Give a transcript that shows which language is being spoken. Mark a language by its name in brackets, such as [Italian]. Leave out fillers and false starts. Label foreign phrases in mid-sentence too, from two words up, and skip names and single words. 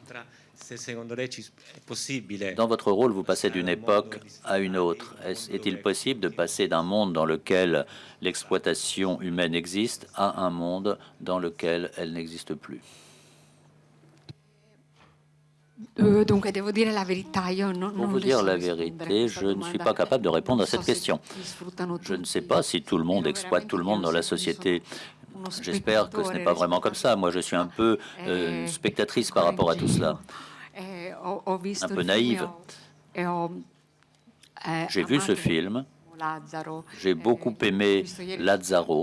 [French] Dans votre rôle, vous passez d'une époque à une autre. Est-il possible de passer d'un monde dans lequel l'exploitation humaine existe à un monde dans lequel elle n'existe plus? [Italian] Dunque, devo dire la verità, io [French] Pour [Italian] non [French] vous le dire [Italian] so [French] la [Italian] rispondere. [French] vérité, je ne suis pas capable de répondre à cette question. Je ne sais pas si tout le monde exploite tout le monde dans la société. J'espère que ce n'est pas vraiment comme ça. Moi, je suis un peu spectatrice par rapport à tout cela, un peu naïve. J'ai vu ce film, j'ai beaucoup aimé Lazzaro.